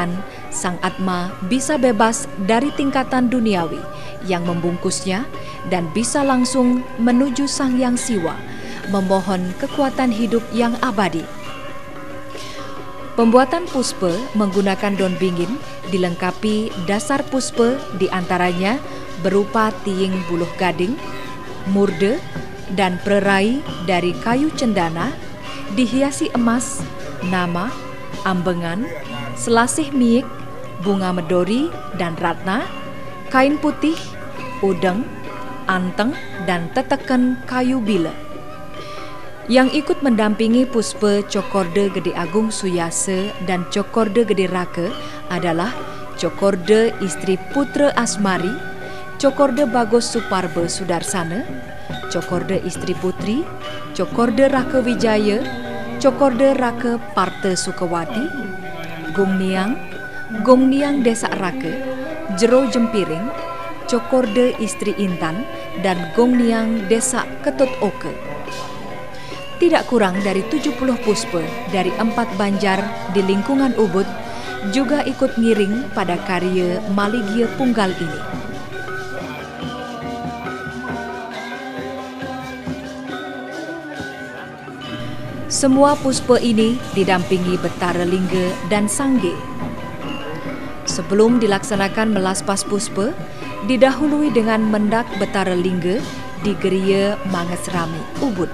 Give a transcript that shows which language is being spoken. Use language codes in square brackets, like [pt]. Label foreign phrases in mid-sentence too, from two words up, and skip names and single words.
[id] sang Atma bisa bebas dari tingkatan duniawi yang membungkusnya dan bisa langsung menuju Sang Hyang Siwa, memohon kekuatan hidup yang abadi. Pembuatan puspe menggunakan daun bingin dilengkapi dasar puspe diantaranya berupa tiing buluh gading, murde, dan perai dari kayu cendana, dihiasi emas, nama, ambengan, selasih miik, bunga medori dan ratna, kain putih, udeng, anteng, dan teteken kayu bila. Yang ikut mendampingi puspe Cokorde Gede Agung Suyase dan Cokorde Gede Rake adalah Cokorde istri Putra Asmari, Cokorde Bagos Suparbe Sudarsana, Cokorde istri Putri, Cokorde Rake Wijaya, Cokorde Rake Parte Sukawati, Gung Niang Desa Rake, Jero Jempiring, Cokorde istri Intan, dan Gung Niang Desa Ketut Oke. Tidak kurang dari 70 puspe dari 4 banjar di lingkungan Ubud juga ikut ngiring pada karya Maligia Punggal ini. Semua puspe ini didampingi Betara Lingga dan Sangge. Sebelum dilaksanakan melaspas puspe, didahului dengan mendak Betara Lingga di Geria Mangesrami, Ubud.